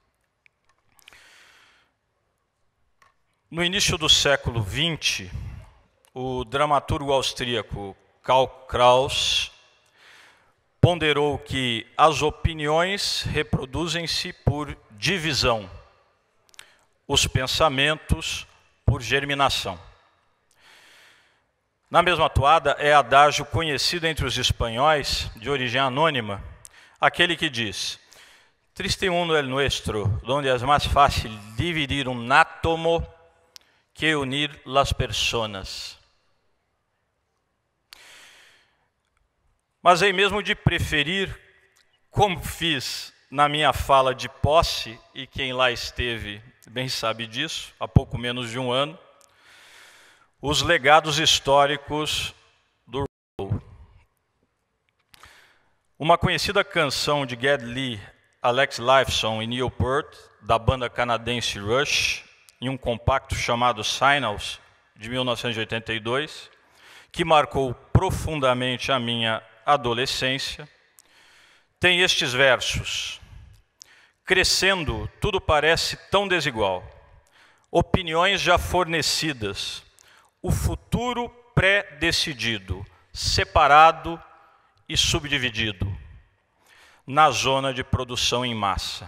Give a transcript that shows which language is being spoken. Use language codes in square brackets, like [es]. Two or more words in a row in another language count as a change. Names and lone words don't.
[pt] No início do século XX, o dramaturgo austríaco Karl Kraus ponderou que as opiniões reproduzem-se por divisão, os pensamentos por germinação. Na mesma toada é adágio conhecido entre os espanhóis, de origem anônima, aquele que diz: [es] "Triste mundo el nuestro, donde es más fácil dividir un átomo que unir las personas." [pt] Mas hei mesmo de preferir, como fiz na minha fala de posse, e quem lá esteve bem sabe disso, há pouco menos de um ano, os legados históricos do [en] rock and roll. [pt] Uma conhecida canção de Geddy Lee, Alex Lifeson e Neil Peart, da banda canadense Rush, em um compacto chamado Signals, de 1982, que marcou profundamente a minha adolescência, tem estes versos: "Crescendo, tudo parece tão desigual, opiniões já fornecidas, o futuro pré-decidido, separado e subdividido, na zona de produção em massa.